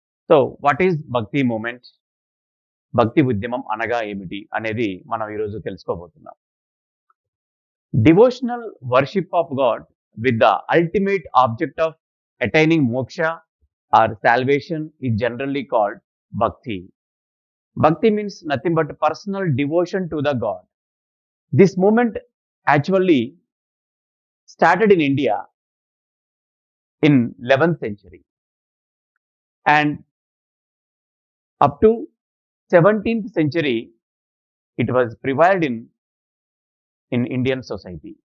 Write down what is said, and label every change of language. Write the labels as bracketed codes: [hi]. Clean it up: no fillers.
[en] So, what is Bhakti movement? [te] భక్తి ఉద్యమం అనగా ఏమిటి అనేది మనం ఈరోజు తెలుసుకోబోతున్నాం. [en] Devotional worship of God with the ultimate object of attaining moksha or salvation is generally called bhakti. Bhakti means nothing but personal devotion to the God. This movement actually started in India in 11th century and up to 17th century it was prevailed in Indian society.